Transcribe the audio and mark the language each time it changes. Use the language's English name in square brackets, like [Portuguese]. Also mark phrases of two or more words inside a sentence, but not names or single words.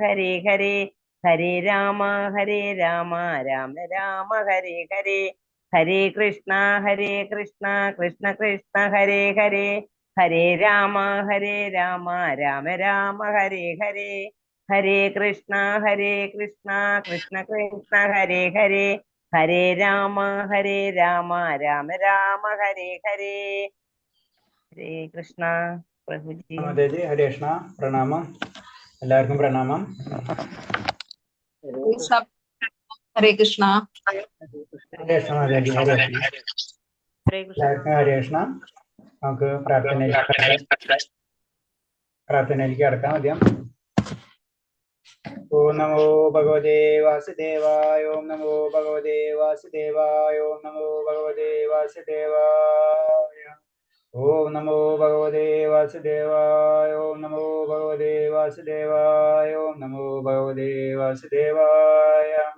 [Sanskrit] Hare Hare Hare Rama Rama Rama Hare Hare Hare Krishna Krishna Krishna Hare Hare Hare Rama Rama Rama Hare Hare Hare Krishna Krishna Krishna Hare Hare Hare Rama Rama Rama Hare Hare Hare Krishna Prabhuji. [Malayalam] Hare Krishna പ്രണാമം. എല്ലാർക്കും പ്രണാമം. Hare Krishna. Hare Krishna. Hare Krishna. നമുക്ക് പ്രാർത്ഥനയിലേക്ക് കടക്കാം. [Sanskrit] ആദ്യം ഓം നമോ ഭഗവതേ വാസുദേവായ ഓം നമോ ഭഗവതേ വാസുദേവായ ഓം നമോ ഭഗവതേ വാസുദേവായ ഓം നമോ ഭഗവതേ വാസുദേവായ ഓം നമോ ഭഗവതേ വാസുദേവായ ഓം നമോ ഭഗവതേ വാസുദേവായ